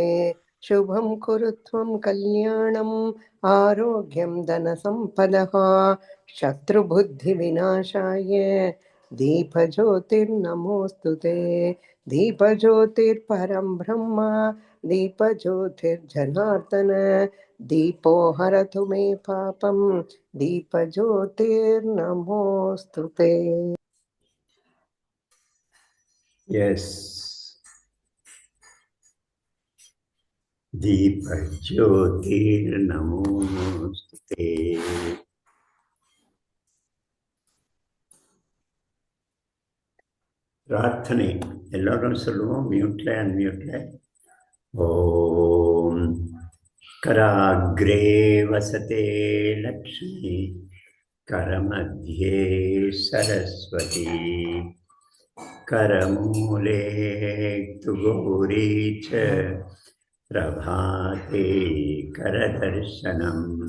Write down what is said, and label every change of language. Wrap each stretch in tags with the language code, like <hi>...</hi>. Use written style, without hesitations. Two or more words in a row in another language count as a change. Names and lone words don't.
<sa>शुभं कुरुत्वं कल्याणम् आरोग्यं धनसम्पदः शत्रुबुद्धिविनाशाय दीपज्योतिर्नमोऽस्तु ते। दीपज्योतिर्परं ब्रह्म दीपज्योतिर्जनार्दन दीपो हरतु मे पापं दीपज्योतिर्नमोऽस्तुते। எஸ், दीपज्योति नमोऽस्तुते.</sa> <ta>பிரார்த்தனை எல்லாரும் சொல்லுவோம், மியூட்ல அன்மியூட்ல.</ta> <sa>ஓம் कराग्रे वसते लक्ष्मी करमध्ये सरस्वती करमूले तु गौरी च प्रभाते करदर्शनम्</sa>